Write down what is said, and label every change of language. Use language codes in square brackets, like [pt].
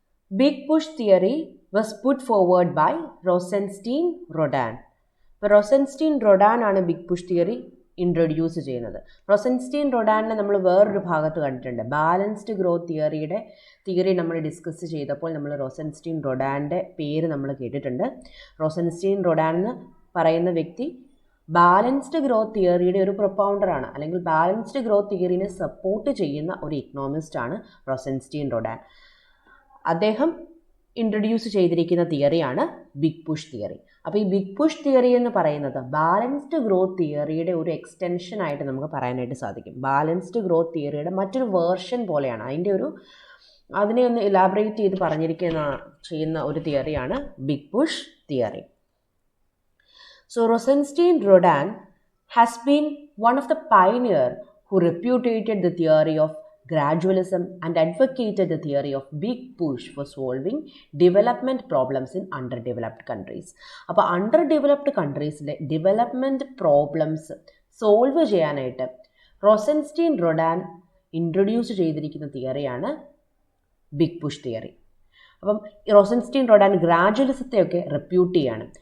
[en] Big push theory was put forward by Rosenstein Rodin. [ml] ഇപ്പോൾ റോസൻസ്റ്റീൻ റൊഡാൻ ആണ് big push theory introduce ചെയ്യുന്നത്. റോസൻസ്റ്റീൻ റൊഡാനെ നമ്മൾ വേറൊരു ഭാഗത്ത് കണ്ടിട്ടുണ്ട്. ബാലൻസ്ഡ് ഗ്രോത്ത് തിയറി നമ്മൾ ഡിസ്കസ് ചെയ്തപ്പോൾ നമ്മൾ റോസൻസ്റ്റീൻ റൊഡാൻ്റെ പേര് നമ്മൾ കേട്ടിട്ടുണ്ട്. റോസൻസ്റ്റീൻ റൊഡാൻ എന്ന് പറയുന്ന വ്യക്തി ബാലൻസ്ഡ് ഗ്രോത്ത് തിയറിയുടെ ഒരു പ്രൊപ്പൗണ്ടറാണ്, അല്ലെങ്കിൽ ബാലൻസ്ഡ് ഗ്രോത്ത് തിയറിനെ സപ്പോർട്ട് ചെയ്യുന്ന ഒരു ഇക്കണോമിസ്റ്റാണ് റോസൻസ്റ്റീൻ റൊഡാൻ. അദ്ദേഹം ഇൻട്രൊഡ്യൂസ് ചെയ്തിരിക്കുന്ന തിയറിയാണ് ബിഗ് പുഷ് തിയറി. അപ്പോൾ ഈ ബിഗ് പുഷ് തിയറി എന്ന് പറയുന്നത് ബാലൻസ്ഡ് ഗ്രോത്ത് തിയറിയുടെ ഒരു എക്സ്റ്റൻഷനായിട്ട് നമുക്ക് പറയാനായിട്ട് സാധിക്കും. ബാലൻസ്ഡ് ഗ്രോത്ത് തിയറിയുടെ മറ്റൊരു വേർഷൻ പോലെയാണ്. അതിനെ ഒന്ന് ഇലാബറേറ്റ് ചെയ്ത് ചെയ്യുന്ന ഒരു തിയറിയാണ് big push theory. [en] So Rosenstein Rodin has been one of the pioneers who repudiated the theory of gradualism and advocated the theory of big push for solving development problems in underdeveloped countries. [ml] അപ്പോൾ അണ്ടർഡെവലപ്ഡ് കൺട്രീസിലെ development problems solve ചെയ്യാനായിട്ട് റോസൻസ്റ്റീൻ റൊഡാൻ introduce ചെയ്തിരിക്കുന്ന തിയറിയാണ് big push theory. അപ്പം റോസൻസ്റ്റീൻ റൊഡാൻ ഗ്രാജുവലിസത്തെയൊക്കെ repute ചെയ്യാണ്.